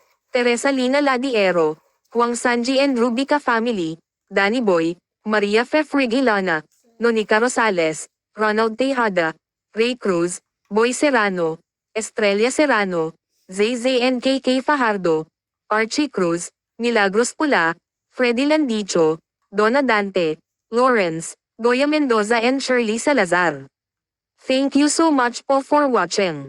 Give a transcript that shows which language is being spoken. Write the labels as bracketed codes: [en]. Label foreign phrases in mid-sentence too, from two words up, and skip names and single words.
[en] Teresa Lina Ladiero, Juan Sanji and Rubica Family, Danny Boy, Maria Fefrigilana, Nonica Rosales, Ronald Tejada, Ray Cruz, Boy Serrano, Estrella Serrano, ZZNKK Fajardo, Archie Cruz, Milagros Pula, Freddy Landicho, Donna Dante, Lawrence, Goya Mendoza and Shirley Salazar. Thank you so much po for watching.